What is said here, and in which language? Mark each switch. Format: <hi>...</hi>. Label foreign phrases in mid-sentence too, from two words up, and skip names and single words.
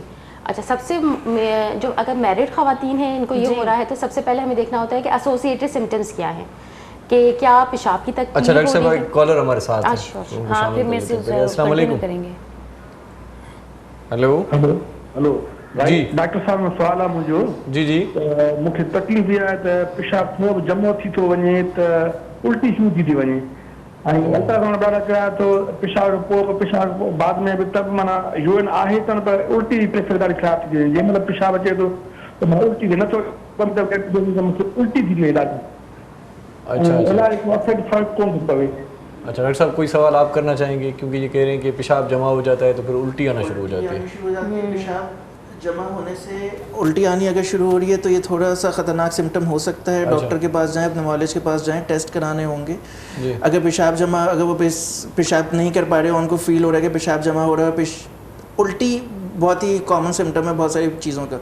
<ur>اچھا، سب سے جو اگر میرڈ خواتین ہیں ان کو یہ ہو رہا ہے تو سب سے پہلے ہمیں دیکھنا ہوتا ہے کہ</ur> <en>associated symptoms</en> <ur>کیا ہیں، کہ کیا پیشاب کی تکلیف. اچھا ڈاکٹر صاحب، ایک کالر ہمارے ساتھ ہے, ہاں پھر میں السلام وعلیکم کریں گے. ہیلو ہیلو جی</ur> <sd>डॉक्टर साहब, में सवाल आहे मुंहिंजो। जी जी मूंखे तकलीफ़ इहा आहे त पेशाब थोरो जमो थी थो वञे त उल्टी शुरू थी वञे, ऐं अल्ट्रासाउंड ॾाढा कया तो पेशाब बाद में बि तब माना यूरिन आहे त पर उल्टी प्रेशर ॾाढी ख़राब थी वञे, जंहिं महिल पेशाब अचे थो त मां उल्टी नथो मूंखे उल्टी थी वञे ॾाढी। अच्छा इलाज को असर फर्क कौन थो पवे?</sd> <ur>اچھا ڈاکٹر صاحب، کوئی سوال آپ کرنا چاہیں گے؟ کیونکہ یہ کہہ رہے ہیں کہ پیشاب جمع ہو جاتا ہے تو پھر الٹی آنا شروع ہو جاتی ہے. پیشاب جمع ہونے سے الٹی آنی اگر شروع ہو رہی ہے تو یہ تھوڑا سا خطرناک سمپٹم ہو سکتا ہے. ڈاکٹر کے پاس جائیں، اپنے نالج کے پاس جائیں، ٹیسٹ کرانے ہوں گے۔ اگر پیشاب جمع، اگر وہ پیشاب نہیں کر پا رہے ہو، ان کو فیل ہو رہا ہے کہ پیشاب جمع ہو رہا ہے، الٹی بہت ہی</ur> <en>common symptom</en> <ur>ہے بہت ساری چیزوں کا.</ur>